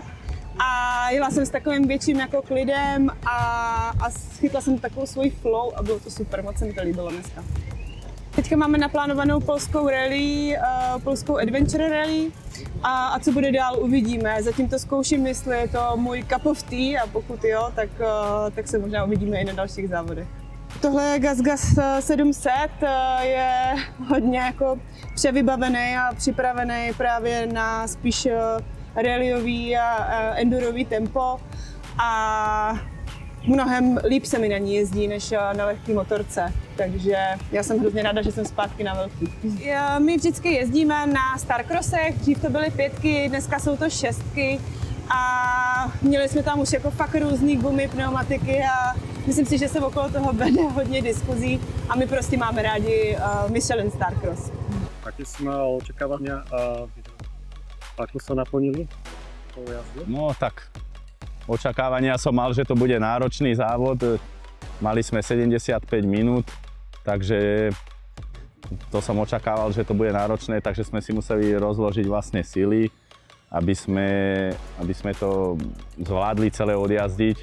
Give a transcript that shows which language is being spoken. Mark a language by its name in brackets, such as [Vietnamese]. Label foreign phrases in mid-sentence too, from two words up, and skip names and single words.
[Czech] A jela jsem s takovým větším jako klidem a chytla jsem takovou svoji flow a bylo to super, moc se mi to líbilo dneska. Teďka máme naplánovanou polskou rally, polskou adventure rally a co bude dál, uvidíme. Zatím to zkouším, jestli je to můj [English] cup of tea [Czech] a pokud jo, tak se možná uvidíme i na dalších závodech. Tohle je GasGas 700, je hodně jako převybavený a připravený právě na spíš rallyový a endurový tempo a mnohem líp se mi na ní jezdí než na lehké motorce, takže já jsem hrozně ráda, že jsem zpátky na velký. My vždycky jezdíme na Starcrossech, dřív to byly 5, dneska jsou to 6 a měli jsme tam už jako fakt různý gumy, pneumatiky a myslím si, že se okolo toho vede hodně diskuzí a my prostě máme rádi Michelin Starcross. [Slovak] Aké si mal očakávania a ako sa naplnili? No tak, očakávania som mal, že to bude náročný závod. Mali sme 75 minút, takže to som očakával, že to bude náročné, takže sme si museli rozložiť vlastne sily, aby sme to zvládli celé odjazdiť.